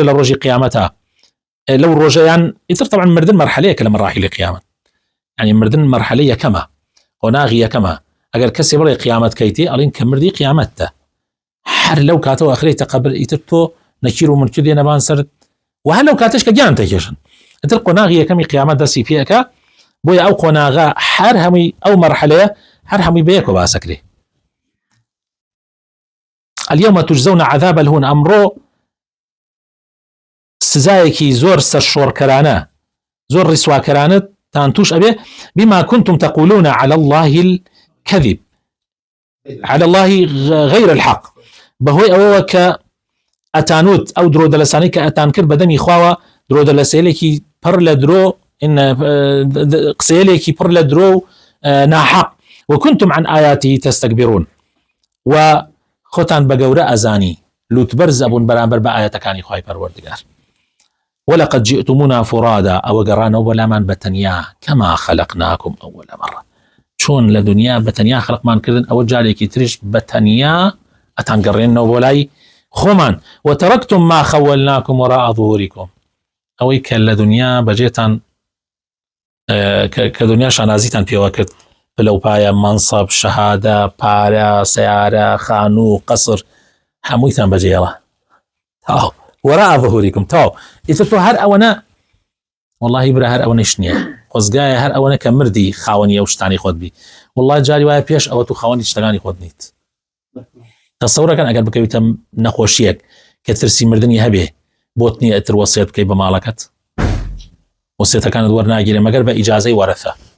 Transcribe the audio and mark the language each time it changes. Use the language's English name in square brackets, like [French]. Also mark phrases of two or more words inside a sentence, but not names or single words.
[Central Kurdish] لە ڕۆژی قیامەتە لەو ڕۆژەیان ئیتر طبعا مردن مەرحەلەیەکە لە مەراحیلی قیامەت يعني مردن مەرحەلەی یەکەمە قۆناغی یەکەمە ئەگەر کەسێ بڵێ قیامەت کەیتێ ئەڵین کە مردی قیامەتە هەر لەو کاتەوە ئەخرێتە قەبر ئیتر تۆ نەکیر و منکر دێنە بان سەرت و هەر لەو کاتەش کە گیان تێکێشن ئیتر قۆناغی یەکەمی قیامەت دەستی پێەکە بۆیە ئەو قۆناغا هەر هەمووی ئەو مەرحەلەیە هەر هەمووی بەیەکەوە باسەکرێ [Arabic] اليوم تجزون عذاب الهون [Central Kurdish] ئەمڕۆ سزایەکی زۆر سەرشۆڕکەرانە زۆر ڕیسواکەرانە تان توش ئەبێ [Arabic] بما كنتم تقولون على الله الكذب على الله غير الحق بەهۆی [Central Kurdish] ئەوەوە کە ئەتانوت ئەو درۆ دەلەسانی کە ئەتان کرد بەدەمی خواوە درۆ دەلەسێلێکی پڕ لە درۆ قسەیەلێکی پڕ لە درۆ ناحق [Arabic] وكنتم عن آياته تستكبرون [Central Kurdish] و خۆتان بە گەورە ئەزانی لوتبەرز ئەبوون بەرامبەر بە ئاەتەکانی خوای پەروەردگار [Arabic] ولقد جئتمونا فرادا [Central Kurdish] ئەوە گەڕانەوە بەلامان بەتەنیا [Arabic] كما خلقناكم أول مرة [Central Kurdish] چۆن لە دنیا بەتەنیا خەڵقمان کردن ئەوە جارێکی تریش بەتەنیا ئەتان گەڕێنەوە بۆ لای خۆمان [Arabic] وتركتم ما خولناكم وراء ظهوركم [Central Kurdish] ئەوەی کە لە دنیا بەجێتان کە دنیا شانازیتان پێوە کرد پلەپایە منصب شەهادە پارە سیارە خانوو قەسر هەموویتان بەجێڵە تاو [Arabic] وراء ظهوركم [Central Kurdish] تاو ئیتر تۆ هەر ئەوەنە والله برا هەر ئەوەنەش نییە خۆزگایە هەر ئەوەنە کە مردی خاوەنی ئەو شتانی خۆت بی والله جاری وایە پێش ئەوە تو خاوەنی شتەکانی خۆت نیت تەسەورەکەن ئەگەر بکەویتە نەخۆشیەک کە ترسی مردنی هەبێ بۆت نییە ئەتر وەسیەت بکەی بە ماڵەکەت وەسیەتەکانت وەرناگیرێ مەگەر بە ئیجازەی وەرەثە